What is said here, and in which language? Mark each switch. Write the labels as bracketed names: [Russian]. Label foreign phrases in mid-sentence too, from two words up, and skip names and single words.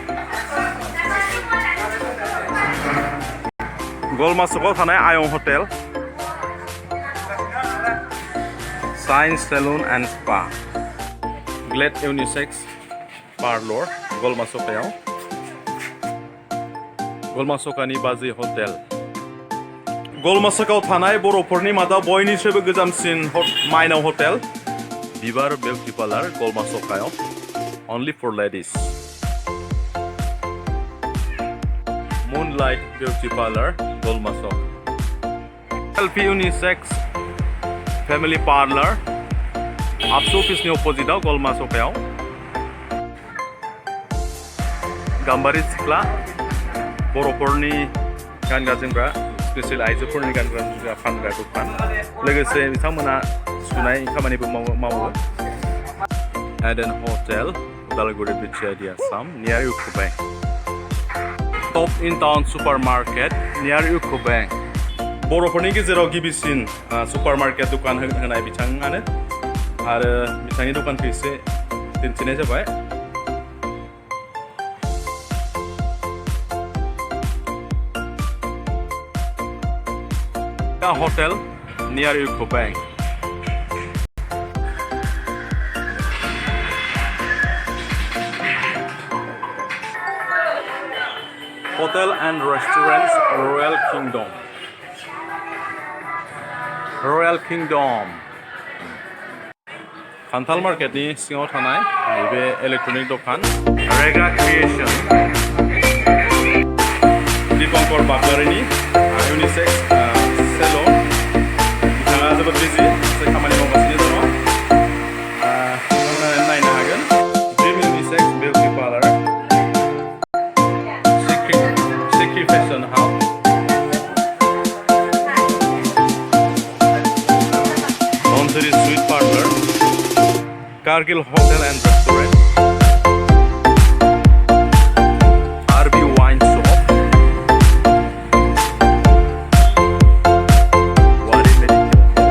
[Bodo] गलमासुकआव थानाय आयं हटेल साइन्स सेलुन एंड स्पा ग्लेड यूनिसेक्स पार्लर गलमासुकानि बाजै हटेल गलमासुकाव थानाय बर'फोरनि मादाव बयनिख्रुइबो गोजामसिन माइनाव हटेल बिबार बिउटि पार्लर गलमासुकायाव [English] only for ladies [Bodo] Moonlight Beauty Parlor Golmasok Selfie Unisex Family Parlor Absu Office ni opposite daw Golmasokayaw Gambari Sikla Boroporni गानग्रा जोमग्रा स्पेशल आइजोफोरनि गानग्रा जोमग्रा फानग्रा दखान लोगोसे बिथांमोना सुनाय खामानिबो मावो Eden Hotel Udalguri Bichedi Assam near Yuko Bank Top in Town Supermarket near Yuko Bank बर'फोरनि गेजेराव गिबिसिन सुपारमार्केट दखान होनाय बिथाङानो आरो बिथांनि दखानखौ एसे दिन्थिनाय जाबाय Hotel near Yuko Bank Hotel and Restaurants Royal Kingdom खान्थाल मार्केटनि सिङाव थानाय बे इलेक्ट्रनिक दखान रेगा क्रिएशन दीपंकर बागलारिनि यूनिसेक्स सेलुन बिथाङा जोबोद बिजि खामानि मावगासिनो दङ नायनो हागोन ड्रिम यूनिसेक्स बिउटि पार्लर Secret Fashion House Laundry Suite Parlor Kargil Hotel and Restaurant RB Wine Shop Wari Medical